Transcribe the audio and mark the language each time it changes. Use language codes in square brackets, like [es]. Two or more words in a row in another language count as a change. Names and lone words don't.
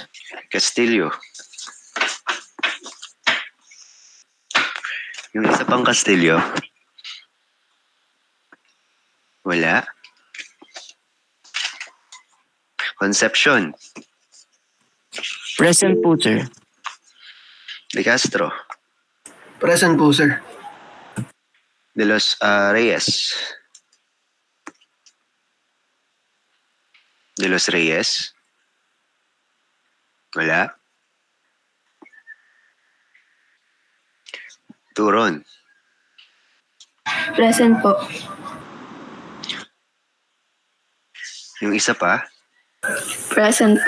[tl] Castillo? Yung isa pang Castillo? Wala? Concepcion? Present po, sir. De Castro? Present po, sir. De los Reyes? De los Reyes? Wala? Turon? Present po. Yung isa pa? Present po.